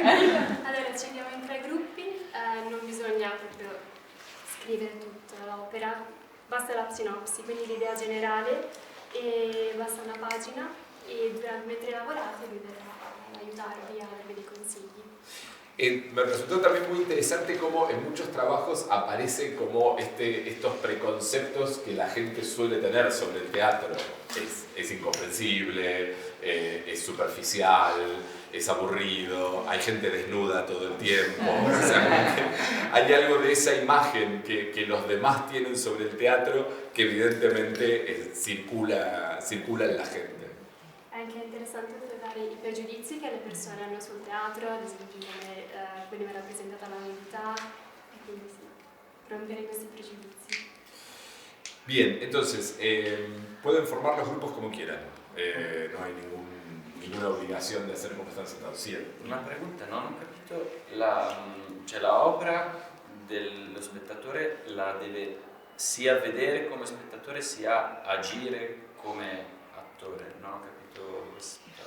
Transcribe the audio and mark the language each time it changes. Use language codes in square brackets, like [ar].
[it] Allora ci andiamo in 3 gruppi, non bisogna proprio scrivere tutta l'opera, basta la sinopsi, quindi l'idea generale, e basta una pagina e mentre lavorate lui verrà ad aiutarvi a darvi dei consigli. [es] Me resultó también muy interesante cómo en muchos trabajos aparecen como estos preconceptos que la gente suele tener sobre el teatro. Es incomprensible, es superficial, es aburrido, hay gente desnuda todo el tiempo. O sea, como que hay algo de esa imagen que los demás tienen sobre el teatro que evidentemente circula en la gente. [it] È anche interessante trovare i pregiudizi che le persone hanno sul teatro, ad esempio come veniva rappresentata la nudità, e quindi sì, rompere questi pregiudizi. [es] Bien, entonces, pueden formar los grupos como quieran. No hay ninguna obligación de hacer como están sentados. Sí. Una pregunta, no? [it] Non ho capito, la opera dello spettatore la deve sia vedere come spettatore sia agire come attore, non ho capito questo.